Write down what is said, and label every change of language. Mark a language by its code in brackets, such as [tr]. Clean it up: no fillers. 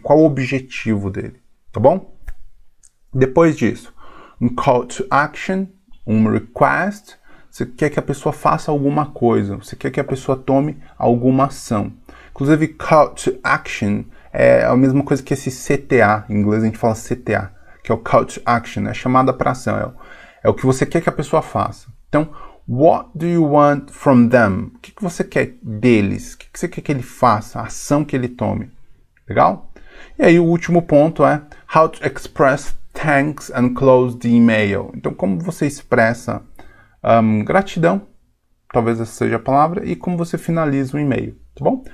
[pt] Qual o objetivo dele? Tá bom? Depois disso, um call to action, um request. Você quer que a pessoa faça alguma coisa. Você quer que a pessoa tome alguma ação. Inclusive, call to action é a mesma coisa que esse CTA. Em inglês a gente fala CTA, que é o call to action, é a chamada para ação. É o que você quer que a pessoa faça. [en] Então, what do you want from them? [pt] O que você quer deles? O que você quer que ele faça? A ação que ele tome. Legal? E aí o último ponto é [en] how to express thanks and close the email. [pt] Então, como você expressa gratidão, talvez essa seja a palavra, e como você finaliza o e-mail, tá bom?